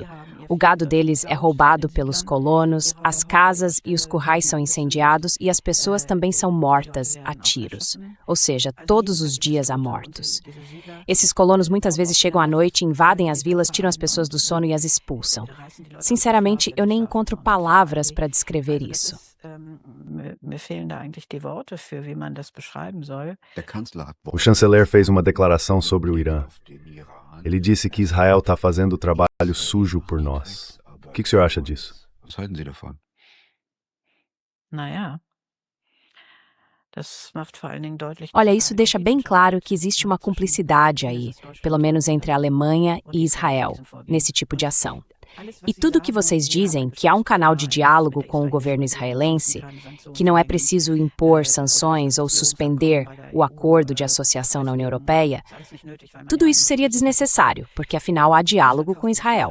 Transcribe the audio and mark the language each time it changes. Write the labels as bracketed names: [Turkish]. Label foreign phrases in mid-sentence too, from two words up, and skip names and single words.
[Portuguese] O gado deles é roubado pelos colonos, as casas e os currais são incendiados e as pessoas também são mortas a tiros. Ou seja, todos os dias há mortos. Esses colonos muitas vezes chegam à noite, invadem as vilas, tiram as pessoas do sono e as expulsam. Sinceramente, eu nem encontro palavras para descrever isso. [German] Mir fehlen da eigentlich die Worte für, wie man das beschreiben soll. [Portuguese] O chanceler fez uma declaração sobre o Irã. Ele disse que Israel está fazendo o trabalho sujo por nós. O que o senhor acha disso? [German] Naja, das macht vor allen Dingen deutlich. [Portuguese] Olha, isso deixa bem claro que existe uma cumplicidade aí, pelo menos entre a Alemanha e Israel, nesse tipo de ação. E tudo que vocês dizem, que há um canal de diálogo com o governo israelense, que não é preciso impor sanções ou suspender o acordo de associação na União Europeia, tudo isso seria desnecessário, porque afinal há diálogo com Israel.